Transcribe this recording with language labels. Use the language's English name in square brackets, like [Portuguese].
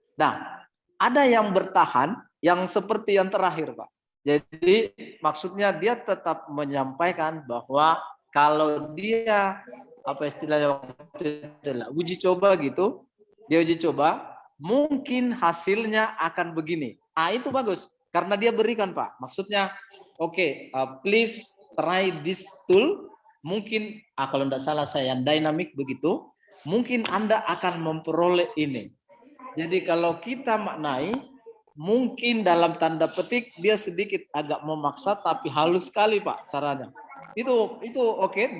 [Indonesian] Nah, ada yang bertahan, yang seperti yang terakhir, Pak. Jadi maksudnya dia tetap menyampaikan bahwa kalau dia apa istilahnya uji coba gitu, dia uji coba, mungkin hasilnya akan begini. Itu bagus karena dia berikan, Pak. [English] Maksudnya, oke, please try this tool. [Indonesian] Mungkin kalau tidak salah saya yang dynamic begitu, mungkin Anda akan memperoleh ini. Jadi kalau kita maknai, mungkin dalam tanda petik dia sedikit agak memaksa, tapi halus sekali, Pak, caranya. Itu oke.